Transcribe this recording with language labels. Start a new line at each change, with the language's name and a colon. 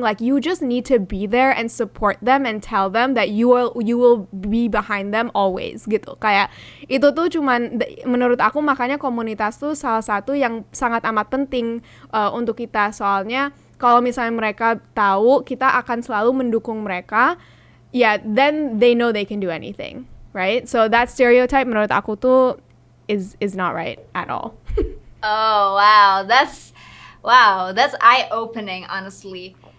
English: Like you just need to be there and support them and tell them that you will be behind them always gitu.
Indonesian: Kayak itu tuh cuman menurut aku, makanya komunitas tuh salah satu yang sangat amat penting untuk kita, soalnya kalau misalnya mereka tahu kita akan selalu mendukung mereka,
English: then they know they can do anything, right? So that stereotype
Indonesian: menurut aku tuh
English: is not right at all. Oh that's eye-opening honestly.